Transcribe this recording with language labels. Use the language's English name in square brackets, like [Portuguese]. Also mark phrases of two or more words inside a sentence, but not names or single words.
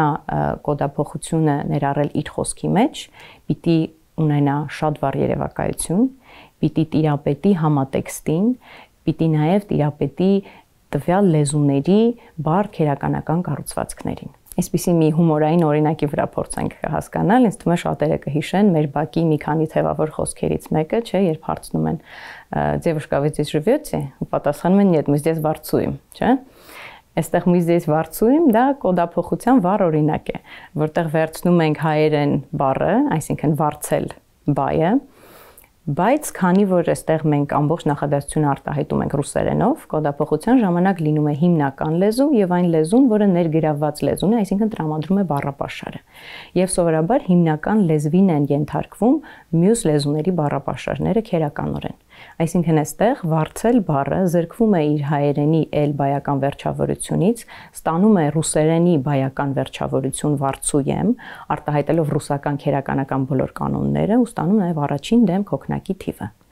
[Armenian] կոդափոխությունը ներառել իր խոսքի մեջ, պիտի ունենա շատ վառ երևակայություն, պիտի տիրապետի համատեքստին, պիտի նաև տիրապետի տվյալ լեզուների բարդ քերականական կառուցվածքներին։ Այսպիսի մի հումորային օրինակի վրա փորձենք հասկանալ, ինձ թվում է շատերը կհիշեն մեր բակի մի քանի թևավոր խոսքերից մեկը, չէ, երբ հարցնում են [Russian] «Девушка, вы здесь живете?» [Armenian] ու պատասխանում են [Russian] «Нет, мы здесь варцуем», [Armenian] չէ։ Այստեղ [Russian] мы здесь варцуем, [Armenian] դա կոդափոխության վառ օրինակ է, որտեղ վերցնում ենք հայերեն բառը, այսինքն վարձել բայը, բայց քանի որ այստեղ մենք ամբողջ նախադասությունը արտահայտում ենք ռուսերենով, կոդափոխության ժամանակ լինում է հիմնական լեզու եւ այն լեզուն, որը ներգրավված լեզուն է, այսինքն տրամադրում է բառապաշարը։ Եվ սովորաբար հիմնական լեզվին են ենթարկվում մյուս լեզուների բառապաշարները քերականորեն։ Այսինքն այստեղ վարձել բառը զրկվում է իր հայերենի էլ բայական վերջավորությունից, ստանում է ռուսերենի բայական վերջավորություն վարձույեմ, արտահայտելով ռուսական քերականական բոլոր կանոնները ու ստանում նաև առաջին դեմք հոգնակի թիվը։